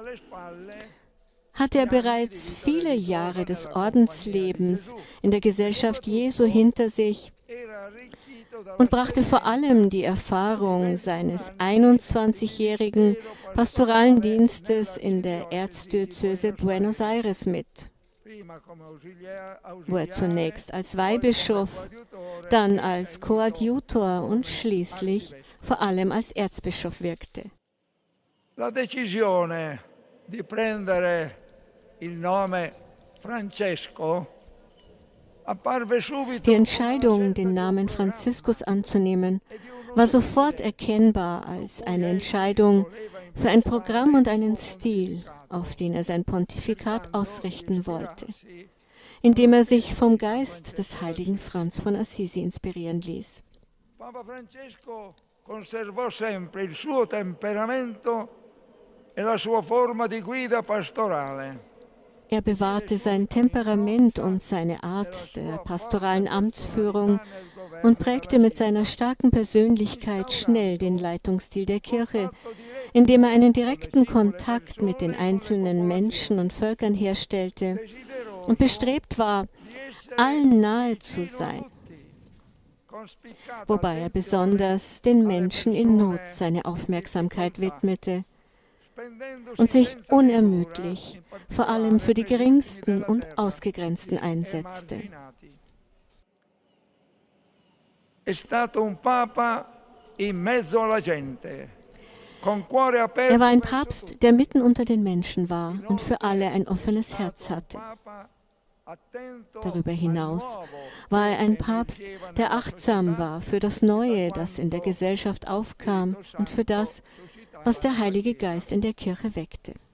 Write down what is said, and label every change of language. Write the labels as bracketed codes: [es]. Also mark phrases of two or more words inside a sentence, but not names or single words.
[de] Gewählt wurde, hatte er bereits viele Jahre des Ordenslebens in der Gesellschaft Jesu hinter sich und brachte vor allem die Erfahrung seines 21-jährigen pastoralen Dienstes in der Erzdiözese Buenos Aires mit, wo er zunächst als Weihbischof, dann als Koadjutor und schließlich vor allem als Erzbischof wirkte. [it] La decisione di prendere il nome Francesco apparve subito. [de] Die Entscheidung, den Namen Franziskus anzunehmen, war sofort erkennbar als eine Entscheidung für ein Programm und einen Stil, auf den er sein Pontifikat ausrichten wollte, indem er sich vom Geist des heiligen Franz von Assisi inspirieren ließ. [it] Papa Francesco conservò sempre il suo temperamento e la sua forma di guida pastorale. [de] Er bewahrte sein Temperament und seine Art der pastoralen Amtsführung und prägte mit seiner starken Persönlichkeit schnell den Leitungsstil der Kirche, indem er einen direkten Kontakt mit den einzelnen Menschen und Völkern herstellte und bestrebt war, allen nahe zu sein, wobei er besonders den Menschen in Not seine Aufmerksamkeit widmete und sich unermüdlich vor allem für die Geringsten und Ausgegrenzten einsetzte. [it] È stato un Papa in mezzo alla gente. [de] Er war ein Papst, der mitten unter den Menschen war und für alle ein offenes Herz hatte. Darüber hinaus war er ein Papst, der achtsam war für das Neue, das in der Gesellschaft aufkam und für das, was der Heilige Geist in der Kirche weckte.